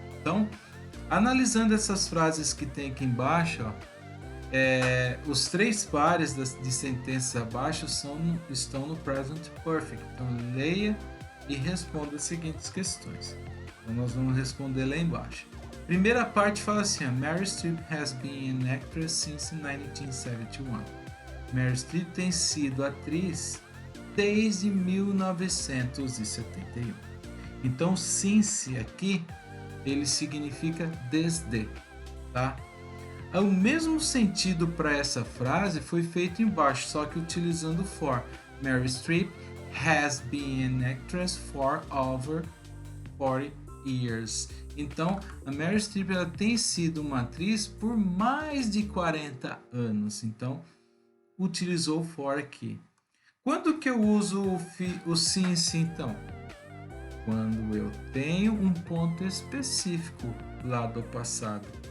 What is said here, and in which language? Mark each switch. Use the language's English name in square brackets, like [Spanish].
[Portuguese] Então, analisando essas frases que tem aqui embaixo, os três pares de sentenças abaixo estão no Present Perfect. Então, leia e responda as seguintes questões. Então nós vamos responder lá embaixo. [English] Primeira parte fala assim: Mary Streep has been an actress since 1971. [Portuguese] Mary Streep tem sido atriz desde 1971. Então since aqui ele significa desde, tá? O mesmo sentido para essa frase foi feito embaixo, só que utilizando for. [English] Mary Streep has been an actress for over 40 years. [Portuguese] Então, a Mary Streep ela tem sido uma atriz por mais de 40 anos. Então, utilizou for aqui. Quando que eu uso o since, então? Quando eu tenho um ponto específico lá do passado.